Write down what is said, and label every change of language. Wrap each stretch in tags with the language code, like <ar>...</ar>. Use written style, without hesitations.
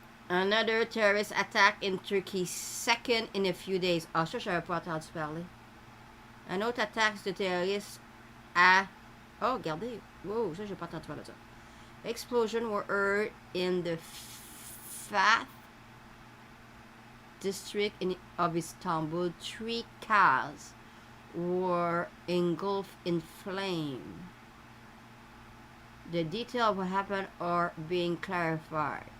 <en>Another terrorist attack in Turkey, second in a few days.</en> <fr>Ah, ça, je n'avais pas entendu parler. Un autre attaque de terroristes à... Oh, regardez. Wow, ça, j'ai pas entendu parler de ça.</fr> <en>Explosions were heard in the Fath district of Istanbul. 3 cars were engulfed in flame. The details of what happened are being clarified.</en>